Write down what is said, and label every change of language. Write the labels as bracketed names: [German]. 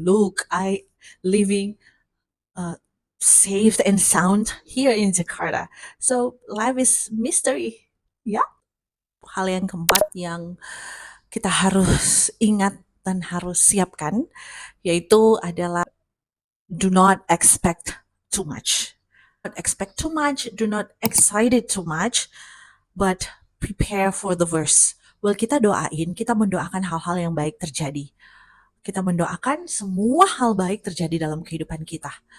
[English] Look, I living safe and sound here in Jakarta. So life is mystery. [Indonesian] Ya, hal yang keempat yang kita harus ingat dan harus siapkan yaitu adalah [English] do not expect too much. Don't expect too much, do not excited too much, but prepare for the worst. [Indonesian] Well, kita mendoakan hal-hal yang baik terjadi. Kita mendoakan semua hal baik terjadi dalam kehidupan kita.